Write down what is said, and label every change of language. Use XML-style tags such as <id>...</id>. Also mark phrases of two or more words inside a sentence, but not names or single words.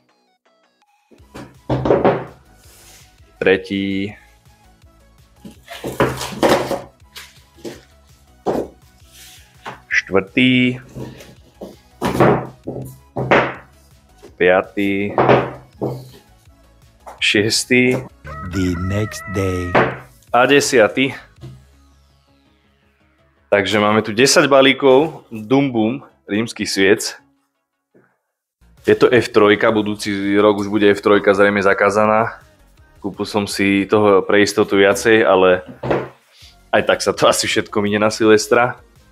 <sk>Tretí. Štvrtý. Piatý. Šiestý.</sk> <en>The next day.</en> <sk>A 10. Takže máme tu 10 balíkov Dum Bum rímskych sviec. Je to F3, budúci rok už bude F3 zrejme zakázaná. Kúpil som si toho pre istotu viacej, ale aj tak sa to asi všetko minie na Silvestra.</sk>